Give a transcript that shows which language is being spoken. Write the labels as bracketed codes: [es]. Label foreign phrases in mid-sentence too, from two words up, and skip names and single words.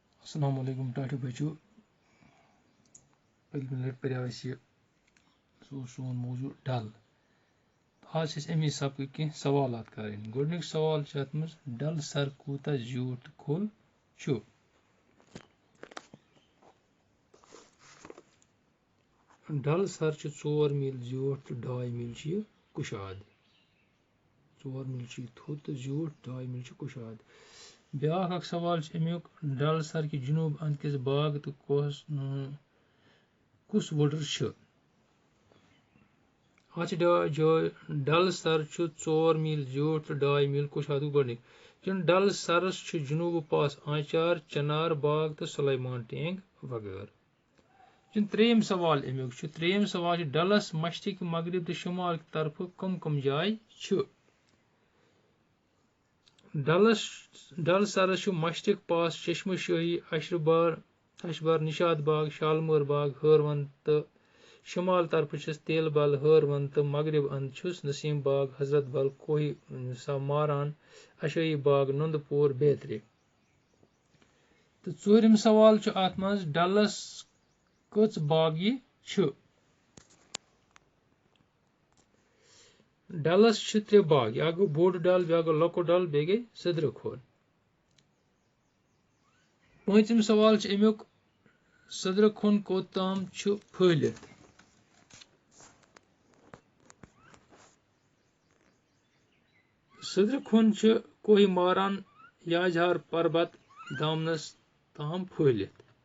[ar] السلام علیکم [ks] टाटू बच्चों पहले लट पर सोन मौजूद डल आज अमी सबक कह सवाल कर गोडनिक सवाल अत मज डल सर कूता ज्यूट खोल डल सर 4 मील ज्यूट तो 2.5 मील कुशाद 4 मील थोद तो ज्यूट 2.5 मील कुशाद ब्या सवाल अमुक डल सर कि जनूब अंदकिस बाग तो कुस वुडर डल सर 4 मील ज्यूट तो 2.5 मील कुशाद गोडनिक डल सरस जनूब पास आंचार चनार बाग तो सुलेमान टैंक वगैरह त्रेम सवाल अमुक त्रेम सवाल डलस मशरक मगरब तो शुमाल तरफ कम कम जाय डल सरस मशरक पास चश्म शाही अशबार निशाद बाग शालमोर बाग हरवन तो शुमाल तरफ तेल बल हरवन तो मगरब अंद नसीम बाग हजरत बल कोही मारान अशाई बाग नंदपुर बेतरे तो चूरम सवाल अत मज डलस कच बाग डलस 3 बाग गो बोड़ डल बे गो लकुट डल बे गई सदर खोल पांचम सवाल अमुक सदर खोन कोताम फहलित सदर खोन कोही मारान याजहार पर्वत दामनस ताम फहलित